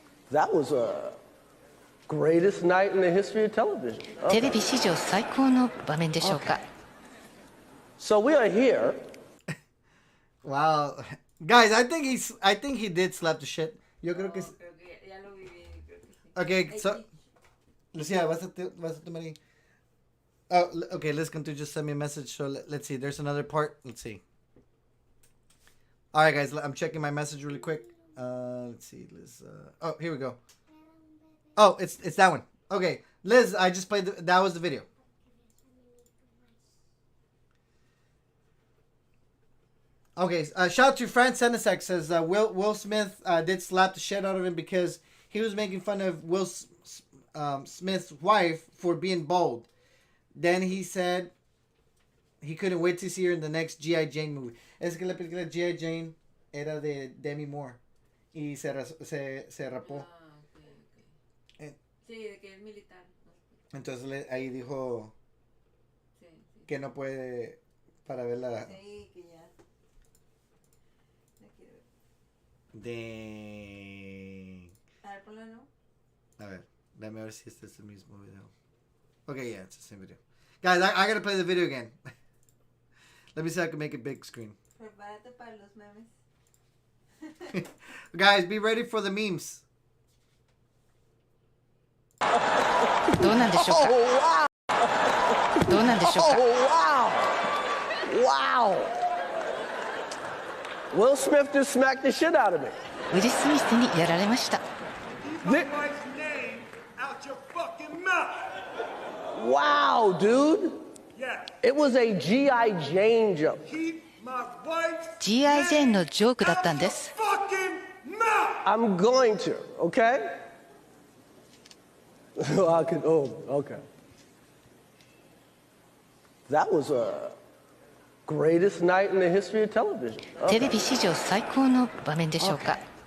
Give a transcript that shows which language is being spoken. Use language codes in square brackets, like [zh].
[en] That was a greatest night in the history of television. [ja] テレビ史上最高の場面でしょうか。 [en] So we are here. Wow. Guys, I think he did slap the shit. [es] Yo creo que... Creo que ya lo viví, creo que sí. [en] Okay, Ay, so... [es] sí. Lucia, vas a tomar ahí. [en] Oh, okay, Liz Cantu just sent me a message, so let's see. There's another part. Let's see. Alright, guys, I'm checking my message really quick. Let's see, Liz. Oh, here we go. Oh, it's that one. Okay, Liz, I just played... that was the video. Okay, shout out to Fran Senesek says Will Smith did slap the shit out of him because he was making fun of Will Smith's wife for being bald. Then he said he couldn't wait to see her in the next G.I. Jane movie. [es] Es que la película G.I. Jane era de Demi Moore y se rapó. Ah, ok. Sí, de que es militar. Entonces ahí dijo Sí, sí. que no puede para verla. Sí, que ya. La quiero ver. De... A ver, ponla, ¿no? A ver, déjame ver si este es el mismo video. [en] Okay, yeah, it's the same video. Guys, I gotta play the video again. Let me see if I can make it big screen. [es] Prepárate para los memes. [en] Guys, be ready for the memes. [ja] どうなんでしょうか。どうなんでしょうか。 [en] Wow. Will Smith just smacked the shit out of me. [ja] ウィル・スミスにやられました。 [en] My wife's name out your fucking mouth. Wow, dude. Yeah. It was a G.I. Jane joke. Keep my wife's G.I. [ja] ジェーンのジョークだったんです。 [en] fucking mouth. I'm going to, okay? I could, oh, okay. That was a greatest night in the history of television. [ja] テレビ史上最高の場面でしょうか。